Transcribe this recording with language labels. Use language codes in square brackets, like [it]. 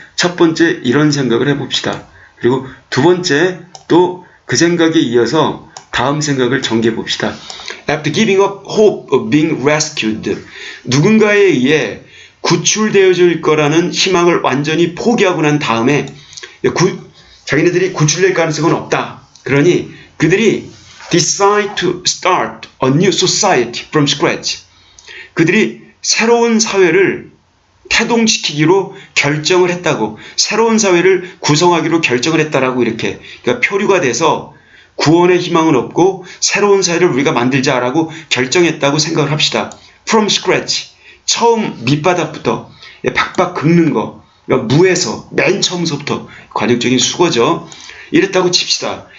[ko] 첫 번째 이런 생각을 해봅시다. 그리고 두 번째 또 그 생각에 이어서 다음 생각을 전개해 봅시다. [en] After giving up hope of being rescued, [ko] 누군가에 의해 구출되어질 거라는 희망을 완전히 포기하고 난 다음에 자기네들이 구출될 가능성은 없다. 그러니 그들이 [en] decide to start a new society from scratch. [ko] 그들이 새로운 사회를 태동시키기로 결정을 했다고, 새로운 사회를 구성하기로 결정을 했다라고, 이렇게, 그러니까 표류가 돼서 구원의 희망은 없고 새로운 사회를 우리가 만들자라고 결정했다고 생각을 합시다. [en] From scratch, [ko] 처음 밑바닥부터 박박 긁는 거, 그러니까 무에서 맨 처음서부터 관용적인 수고죠. 이랬다고 칩시다.